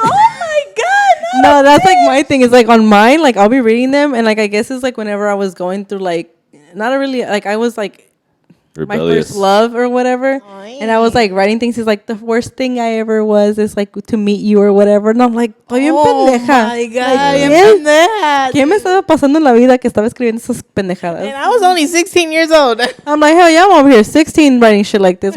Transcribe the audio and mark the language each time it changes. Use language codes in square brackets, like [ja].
[en] Oh my god, No, that's like my thing. Is like on mine, like I'll be reading them, and like I guess it's like whenever I was going through like not a really like I was like my first love or whatever. And I was like writing things. He's like, the worst thing I ever was is like to meet you or whatever. And I'm like, [es] estoy bien pendeja. [en] My God, [es] ¿Qué me estaba pasando en la vida que estaba escribiendo esas pendejadas? [en] And I was only 16 years old. I'm like, hell yeah, I'm over here 16 writing shit like this.